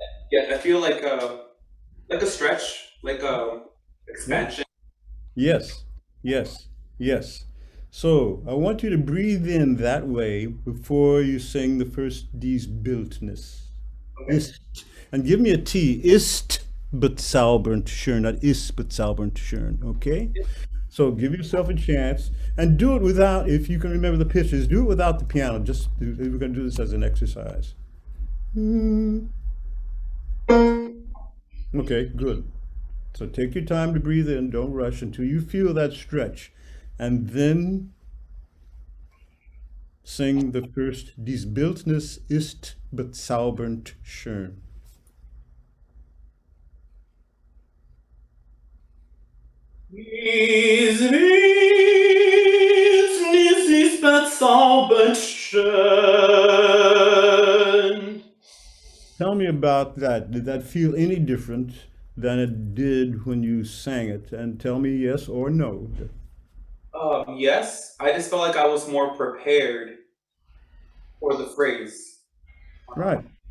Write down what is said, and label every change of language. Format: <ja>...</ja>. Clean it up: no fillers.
<en>Yeah, I feel like a stretch, like a expansion. Yes, yes, yes. So I want you to breathe in that way before you sing the first D's Bildnis. Okay. Ist. And give me a T.</en> <de>Ist bezaubernd schön,</de> <en>not</en> <de>ist bezaubernd schön, okay?</de> <en>So give yourself a chance and do it without, if you can remember the pitches, do it without the piano. We're going to do this as an exercise. Okay, good. So take your time to breathe in, don't rush until you feel that stretch. And then sing the first,</en> <de>Dies Bildnis ist bezaubernd schön. Dies Bildnis ist bezaubernd schön.</de> <en>Tell me about that. Did that feel any different than it did when you sang it? And tell me yes or no. Yes, I just felt like I was more prepared for the phrase. Right.</en>